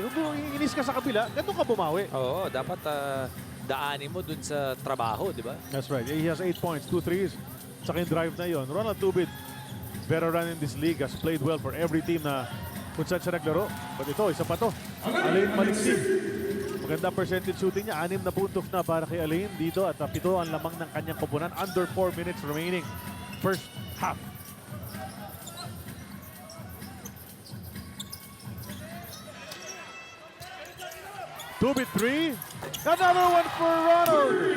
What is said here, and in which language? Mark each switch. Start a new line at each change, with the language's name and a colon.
Filipino: Kung inis ka sa kabila, ganun ka bumawi. Oo, dapat daanin mo dun sa trabaho, di ba?
English: That's right. He has 8 points, 2 threes.
Filipino: Saka yung drive na yon.
English: Ronald Tubid, veteran in this league, has played well for every team
Filipino: na kung saan siya naglaro. But ito, isa pa to. Alain Maliksi. Maganda percentage shooting niya. 6 na puntos na para kay Alain dito at 7 ang lamang ng kanyang koponan.
English: Under 4 minutes remaining. First half. Tubid 3. Another one for Ronald.